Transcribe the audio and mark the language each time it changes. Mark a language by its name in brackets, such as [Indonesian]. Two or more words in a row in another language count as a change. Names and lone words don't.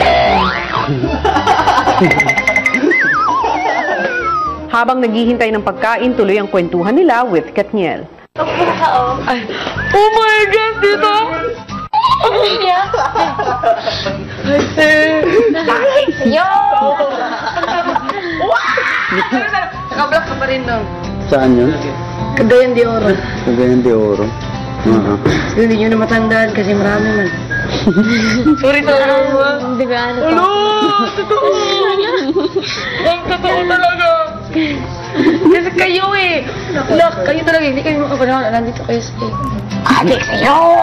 [Filipino] Habang naghihintay ng pagkain, tuloy ang kwentuhan nila with Katniel. Oh [English] Oh my God, [Filipino] dito! Yo! Nakablock ka pa rin doon. Saan yun? Cagayan de Oro. Cagayan de Oro. Hindi nyo na matandaan kasi marami man. Sorry. Hindi ba ano pa? Totoo! Ang totoo talaga! Kasi kayo eh! Look, kayo talaga, hindi kayo makapanahon. Nandito kayo sa adik sa'yo!